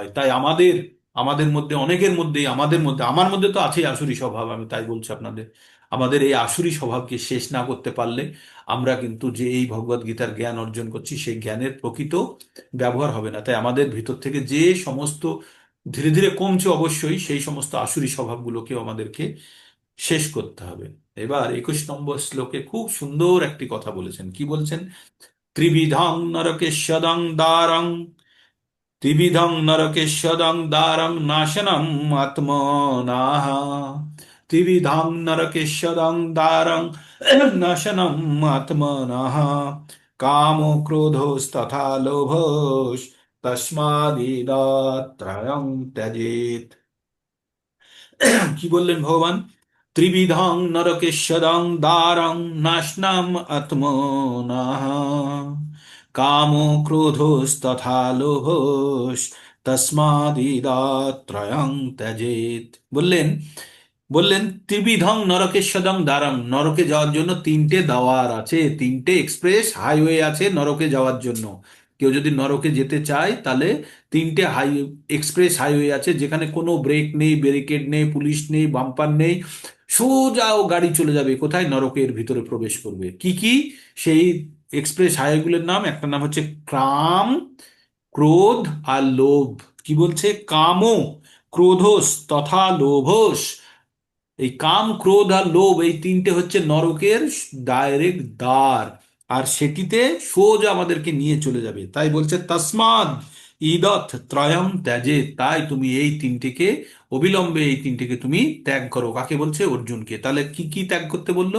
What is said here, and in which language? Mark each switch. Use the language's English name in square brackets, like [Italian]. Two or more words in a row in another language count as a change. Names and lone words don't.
[Bangla] তাই আমাদের আমাদের মধ্যে অনেকের মধ্যেই, আমাদের মধ্যে, আমার মধ্যে তো আছেই আসুরি স্বভাব, আমি তাই বলছি আপনাদের, আমাদের এই আসুরি স্বভাবকে শেষ না করতে পারলে আমরা কিন্তু যে এই ভগবত গীতার জ্ঞান অর্জন করছি সেই জ্ঞানের প্রকৃত ব্যবহার হবে না। তাই আমাদের ভিতর থেকে যে সমস্ত ধীরে ধীরে কমছে অবশ্যই, সেই সমস্ত আসুরি স্বভাবগুলোকেও আমাদেরকে শেষ করতে হবে। এবার 21 নম্বর শ্লোকে খুব সুন্দর একটি কথা বলেছেন। কি বলছেন? [Sanskrit] ত্রিবিধং নরকেশ্বদং দ্বারং ত্রিবিধং নরকেশ্বদং দ্বারং নাশনম আত্মনাহ ত্রিবিধং নরকেশ্বদং দ্বারং নাশনম আত্মনাহ কাম ক্রোধস্তথা লোভস তস্মাদিদত্রয়ং ত্যজেত। [Bangla] কি বললেন ভগবান? [Sanskrit] ত্রিবিধং নরকেশ্বরং দ্বারং নাশনাম আত্মনঃ, কাম ক্রোধস্তথা লোভস তস্মাদিদত্রয়ং ত্যজেত। [Bangla] বললেন বললেন [Sanskrit] ত্রিবিধং নরকেশ্বরং দ্বারং, [Bangla] নরকে যাওয়ার জন্য তিনটে দ্বার আছে, তিনটে [English] express highway [Bangla] আছে নরকে যাওয়ার জন্য। কেউ যদি নরকে যেতে চায় তাহলে তিনটে [English] express highway [Bangla] আছে, যেখানে কোনো ব্রেক নেই, ব্যারিকেড নেই, পুলিশ নেই, বাম্পার নেই। সোজা ও গাড়ি চলে যাবে কোথায়? নরকের ভিতরে প্রবেশ করবে। কি কি সেই এক্সপ্রেস হাইওয়েগুলোর নাম? একটা নাম হচ্ছে কাম, ক্রোধ আর লোভ। কি বলছে? [Sanskrit] কামো ক্রোধস তথা লোভস। [Bangla] এই কাম, ক্রোধ আর লোভ, এই তিনটে হচ্ছে নরকের ডাইরেক্ট দ্বার, আর সেটিতে সোজা আমাদেরকে নিয়ে চলে যাবে। তাই বলছে [Sanskrit] তসমাদ ইদথ ত্রয়ং ত্যাজে, [Bangla] তাই তুমি এই তিনটিকে অবিলম্বে, এই তিনটিকে তুমি ত্যাগ করো। কাকে বলছে? অর্জুনকে। তাহলে কি কি ত্যাগ করতে বললো?